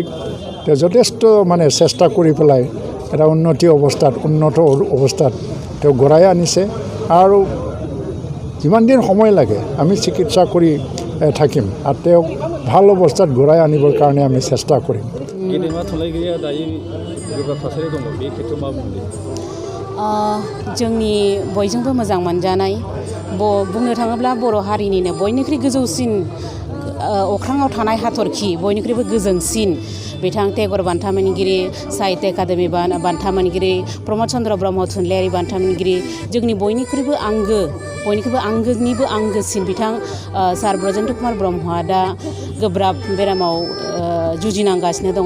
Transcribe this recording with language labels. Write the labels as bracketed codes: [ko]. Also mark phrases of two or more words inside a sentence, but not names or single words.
[as] তেওঁ যথেষ্ট চেষ্টা কৰি পেলাই এটা উন্নত অৱস্থাত তেওঁ গঢ়াই আনিছে। আৰু যিমান দিন সময় লাগে আমি চিকিৎসা কৰি থাকিম আৰু তেওঁক ভাল অৱস্থাত ঘূৰাই আনিবৰ কাৰণে আমি চেষ্টা কৰিম। [brx] जोंनि बयजोंबो मोजां मोनजानाय बुंनो थाङोब्ला बर' हारिनिनो बयनिख्रुइ गोजौसिन अख्राङाव थानाय हाथरखि, बयनिख्रुइबो गोजोंसिन बिथां टेगर बान्था मोनगिरि, साहित्य एकाडेमि बान्था मोनगिरि, प्रमद चन्द्र ब्रह्म थुनलाइयारि बान्था मोनगिरि, जोंनि बयनिख्रुइबो आंगोनिबो आंगोसिन बिथां सार ब्रजेन्द्र कुमार ब्रह्मआ दा गोब्राब बेरामाव जुजिनांगासिनो दङ।